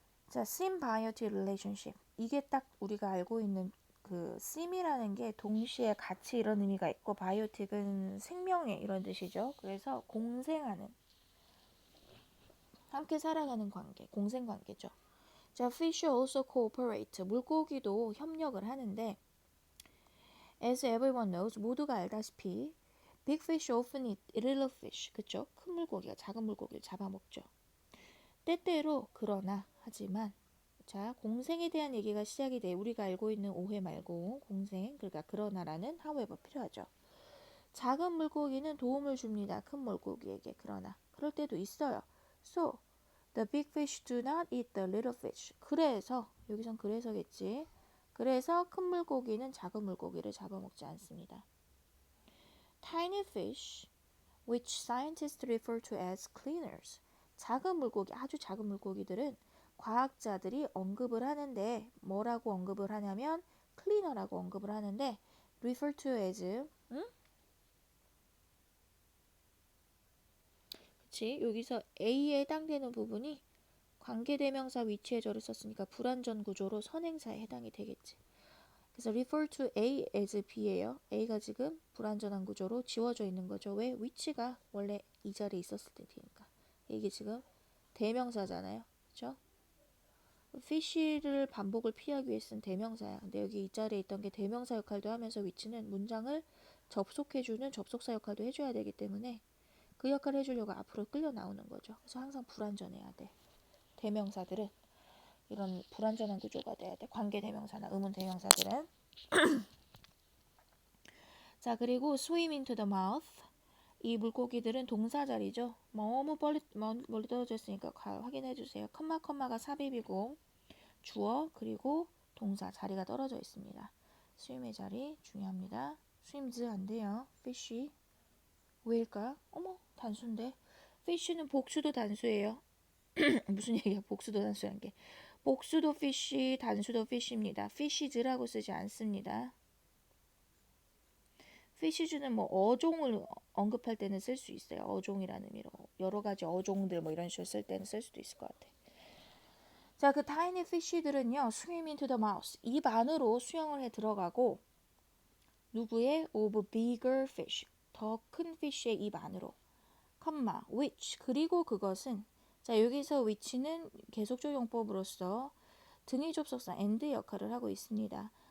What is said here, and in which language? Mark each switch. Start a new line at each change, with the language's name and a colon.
English: 자, symbiotic relationship.
Korean: 이게 딱 우리가 알고 있는 그 sim이라는 게 동시에 같이 이런 의미가 있고 biotic은 생명의 이런 뜻이죠. 그래서 공생하는, 함께 살아가는 관계, 공생 관계죠.
English: 자, fish also cooperate.
Korean: 물고기도 협력을 하는데
English: as everyone knows,
Korean: 모두가 알다시피
English: big fish often eat little fish.
Korean: 그쵸? 큰 물고기가 작은 물고기를 잡아먹죠. 때때로 그러나 하지만, 자, 공생에 대한 얘기가 시작이 돼. 우리가 알고 있는 오해 말고 공생, 그러니까 그러나라는 however 필요하죠. 작은 물고기는 도움을 줍니다. 큰 물고기에게. 그러나 그럴 때도 있어요.
English: So the big fish do not eat the little fish.
Korean: 그래서, 여기선 그래서겠지. 그래서 큰 물고기는 작은 물고기를 잡아먹지 않습니다.
English: Tiny fish, which scientists refer to as cleaners.
Korean: 작은 물고기, 아주 작은 물고기들은 과학자들이 언급을 하는데, 뭐라고 언급을 하냐면 cleaner라고 언급을 하는데,
English: refer to as,
Korean: 그치? 여기서 A에 해당되는 부분이 관계대명사 위치에 절을 썼으니까 불완전 구조로 선행사에 해당이 되겠지. 그래서
English: refer to A as B
Korean: 예요. A가 지금 불완전한 구조로 지워져 있는 거죠. 왜? 위치가 원래 이 자리에 있었을 때니까. 이게 지금 대명사잖아요. 그렇죠? fish를 반복을 피하기 위해 쓴 대명사야. 근데 여기 이 자리에 있던 게 대명사 역할도 하면서 위치는 문장을 접속해주는 접속사 역할도 해줘야 되기 때문에 그 역할을 해주려고 앞으로 끌려 나오는 거죠. 그래서 항상 불완전해야 돼. 대명사들은 이런 불완전한 구조가 돼야 돼. 관계 대명사나 의문 대명사들은.
English: 자, 그리고 swim into the mouth.
Korean: 이 물고기들은 동사 자리죠. 너무 멀리 떨어져 있으니까 확인해 주세요. 컴마가 삽입이고 주어 그리고 동사 자리가 떨어져 있습니다. swim의 자리 중요합니다. swims 안 돼요. fish. 왜일까? 어머, 단수인데. fish는 복수도 단수예요. 무슨 얘기야? 복수도 단수란 게. 복수도 fish, 단수도 fish입니다. fishes라고 쓰지 않습니다. fishes는 뭐 어종을 언급할 때는 쓸 수 있어요. 어종이라는 의미로. 여러 가지 어종들 뭐 이런 식으로 쓸 때는 쓸 수도 있을 것 같아.
English: 자, 그 tiny fish들은요, swim into the mouth.
Korean: 입 안으로 수영을 해 들어가고, 누구의?
English: of bigger fish.
Korean: 더 큰 fish의 입 안으로. which 그리고 그것은 자 여기서 which는 계속적 용법으로서 등위 접속사 and 역할을 하고 있습니다.